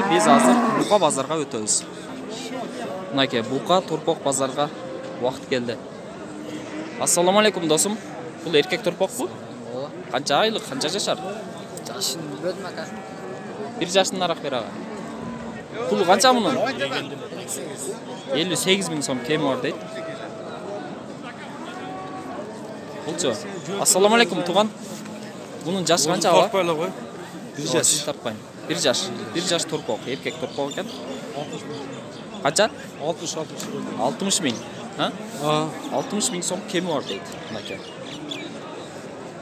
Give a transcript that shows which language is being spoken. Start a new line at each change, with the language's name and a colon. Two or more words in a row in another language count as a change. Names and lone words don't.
Kyrgyz: Биз азыр Бука базарга өтөбүз. Мынаке Бука турпок базарга убакыт келди. Ассаламу алейкум досум. Бул эркек турпокпу? Канча айлык, канча жашар? Жашын билбедим ака. 1 жашындараак бер ага. Пулу канча мунун? 58 миң сом кеми бар дейт. Булчу. Ассаламу алейкум туган. Мунун жашы канча ага? 1 жаш. Тартпайм. 1 жаш. 1 жаш турпок, эркек турпок экен. Канча? 60 миң. Ооба? 60 миң сом кеми бар дейт. Мынаке.